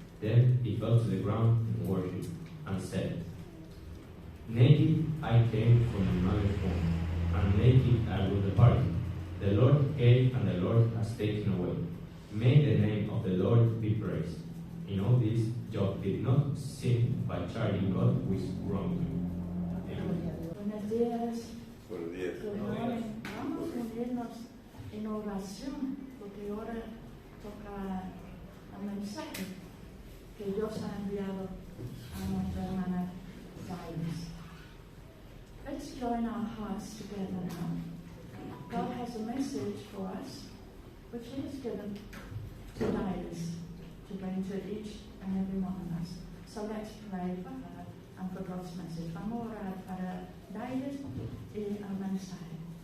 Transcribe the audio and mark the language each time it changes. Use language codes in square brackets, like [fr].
[en] Then he fell to the ground in worship and said, naked I came from my mother's womb, and naked I will depart. The Lord gave and the Lord has taken away. May the name of the Lord be praised. In all this, Job did not sin by charging God with wrongdoing. [es] Buenos días. Buenos días. Vamos a unirnos en oración, porque ahora toca el mensaje que Dios ha enviado a nuestra hermana Zaynes. [en] Let's join our hearts together now. God has a message for us, which He has given to Zaynes to bring to each and every one of us. So let's pray for her and for God's message. [es] Vamos a orar para David y el mensaje.